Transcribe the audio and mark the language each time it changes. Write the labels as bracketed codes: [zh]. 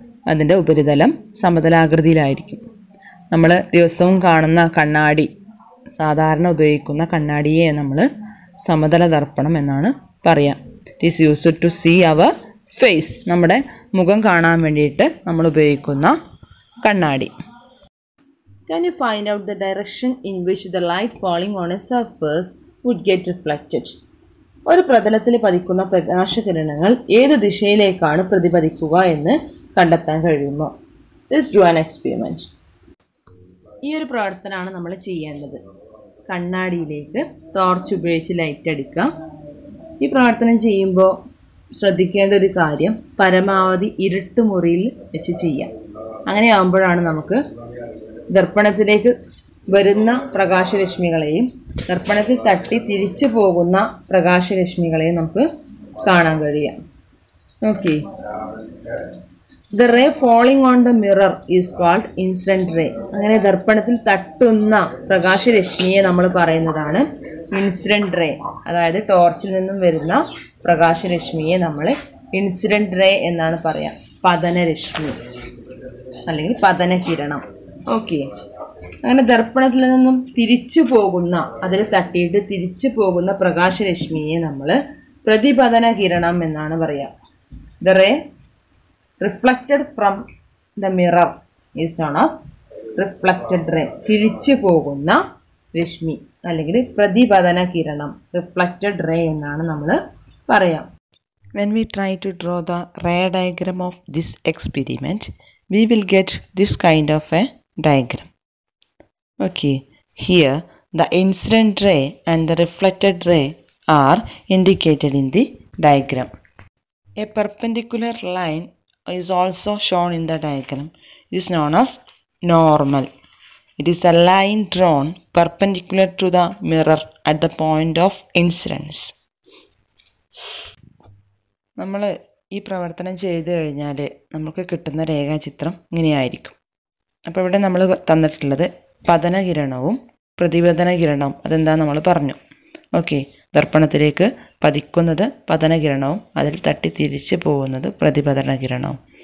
[ml] അതിൻ്റെ ഉപരിതലം സമതലാകൃതിയിലായിരിക്കും. നമ്മൾ ദിവസവും കാണുന്ന കണ്ണാടി, സാധാരണ ഉപയോഗിക്കുന്ന കണ്ണാടിയെ നമ്മൾ സമതല ദർപ്പണം എന്നാണ് പറയുക. [en] it is used to see our face, [ml] നമ്മുടെ മുഖം കാണാൻ വേണ്ടിയിട്ട് നമ്മൾ ഉപയോഗിക്കുന്ന കണ്ണാടി. [en] Can you find out the direction in which the light falling on a surface would get reflected? [ml] ഒരു പ്രതലത്തിൽ പതിക്കുന്ന പ്രകാശകിരണങ്ങൾ ഏത് ദിശയിലേക്കാണ് പ്രതിപതിക്കുക എന്ന് കണ്ടെത്താൻ കഴിയുമോ? [en] Let's do an experiment. [ml] ഈ ഒരു പ്രവർത്തനമാണ് നമ്മൾ ചെയ്യേണ്ടത്. കണ്ണാടിയിലേക്ക് ടോർച്ച് ഉപയോഗിച്ച് ലൈറ്റ് അടിക്കാം. ഈ പ്രവർത്തനം ചെയ്യുമ്പോൾ ശ്രദ്ധിക്കേണ്ട ഒരു കാര്യം, പരമാവധി ഇരുട്ട് മുറിയിൽ വെച്ച് ചെയ്യാം. അങ്ങനെ ആകുമ്പോഴാണ് നമുക്ക് ദർപ്പണത്തിലേക്ക് വരുന്ന പ്രകാശരശ്മികളെയും ദർപ്പണത്തിൽ തട്ടി തിരിച്ചു പോകുന്ന പ്രകാശരശ്മികളെയും നമുക്ക് കാണാൻ കഴിയാം. [en] Okay, The ray falling on the mirror is called incident ray. [ml] അങ്ങനെ ദർപ്പണത്തിൽ തട്ടുന്ന പ്രകാശരശ്മിയെ നമ്മൾ പറയുന്നതാണ് ഇൻസിഡന്റ് റേ. അതായത് ടോർച്ചിൽ നിന്നും വരുന്ന പ്രകാശരശ്മിയെ നമ്മൾ ഇൻസിഡന്റ് റേ എന്നാണ് പറയുക. പതനരശ്മി അല്ലെങ്കിൽ പതനകിരണം. ഓക്കെ, അങ്ങനെ ദർപ്പണത്തിൽ നിന്നും തിരിച്ചു പോകുന്ന, അതിൽ തട്ടിയിട്ട് തിരിച്ചു പോകുന്ന പ്രകാശരശ്മിയെ നമ്മൾ പ്രതിപതന കിരണം എന്നാണ് പറയുക. [en] The ray reflected from the mirror is known as reflected ray. [ml] തിരിച്ചു പോകുന്ന രശ്മി അല്ലെങ്കിൽ പ്രതിപതന കിരണം, റിഫ്ലക്റ്റഡ് റേ എന്നാണ് നമ്മൾ പറയാം. [en] When we try to draw the ray diagram of this experiment, we will get this kind of a diagram. Okay, here the incident ray and the reflected ray are indicated in the diagram. A perpendicular line is also shown in the diagram. It is known as normal. It is a line drawn perpendicular to the mirror at the point of incidence. [ml] നമ്മൾ ഈ പ്രവർത്തനം ചെയ്തു കഴിഞ്ഞാൽ നമുക്ക് കിട്ടുന്ന രേഖാചിത്രം ഇങ്ങനെയായിരിക്കും. അപ്പോൾ ഇവിടെ നമ്മൾ തന്നിട്ടുള്ളത് പതനകിരണവും പ്രതിപതന കിരണവും. അതെന്താ നമ്മൾ പറഞ്ഞു. ഓക്കെ, ദർപ്പണത്തിലേക്ക് പതിക്കുന്നത് പതനകിരണവും അതിൽ തട്ടി തിരിച്ചു പോകുന്നത് പ്രതിപതന കിരണവും.